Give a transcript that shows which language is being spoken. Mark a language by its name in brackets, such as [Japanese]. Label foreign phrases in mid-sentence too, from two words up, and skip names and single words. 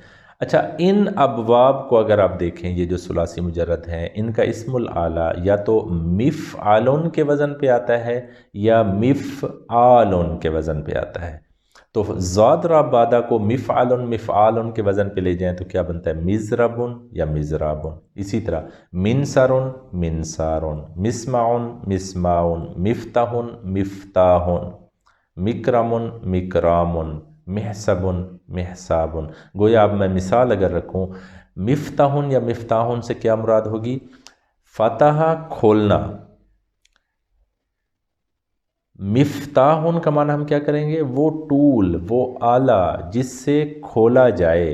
[Urdu] اچھا، ان ابواب کو اگر آپ دیکھیں، یہ جو [Arabic] ثلاثی مجرد [Urdu] ہیں، ان کا [Arabic] اسم العالی [Urdu] یا تو مفعلن کے وزن پہ آتا ہے یا مفعالن کے وزن پہ آتا ہے۔ تو زاد را بادہ کو مفعالن کے وزن پہ لے جائیں تو کیا بنتا ہے؟ [Arabic] مضربن یا مضرابن۔ اسی طرح منصرن منصارن، مسمعن مسماعن، مفتحن مفتاحن، مکرمن مکرامن، محسبن محسابن۔ [Urdu] گویا اب میں مثال اگر رکھوں، مفتحن یا مفتاحن سے کیا مراد ہوگی؟ فتح کھولنا۔ مفتاحن کا معنی ہم کیا کریں گے؟ وہ ٹول، وہ آلہ جس سے کھولا جائے۔